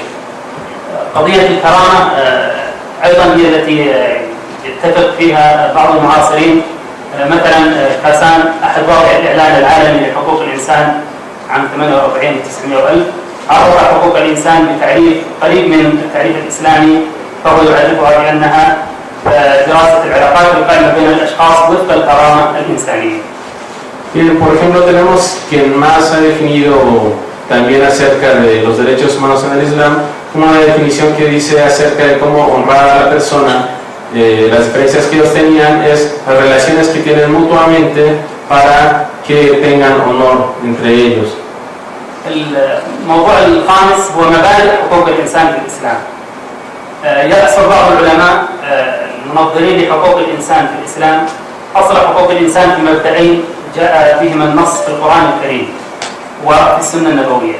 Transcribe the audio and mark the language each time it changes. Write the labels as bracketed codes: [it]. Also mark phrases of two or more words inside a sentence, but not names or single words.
[ar] قضية الكرامة أيضا هي التي يتفق فيها بعض المعاصرين. مثلا كاسان أحد واقع الإعلان العالمي لحقوق الإنسان عام 48 و900 ألف عرف حقوق الإنسان بتعريف قريب من التعريف الإسلامي، فهو يعرفها بأنها دراسة العلاقات القائمة بين الأشخاص وفق الكرامة الإنسانية. [es] Bien, por ejemplo, tenemos quien más ha definido también acerca de los derechos humanos en el Islam, una definición que dice acerca de cómo honrar a la persona. Las diferencias que ellos tenían es las relaciones que tienen mutuamente para que tengan honor entre ellos. [ar] الموضوع الخامس هو مبادئ حقوق الإنسان في الإسلام. يأصل بعض العلماء المنظرين لحقوق الإنسان في الإسلام أصل حقوق الإنسان في مبدئين جاء بهما النص في القرآن الكريم وفي السنة النبوية.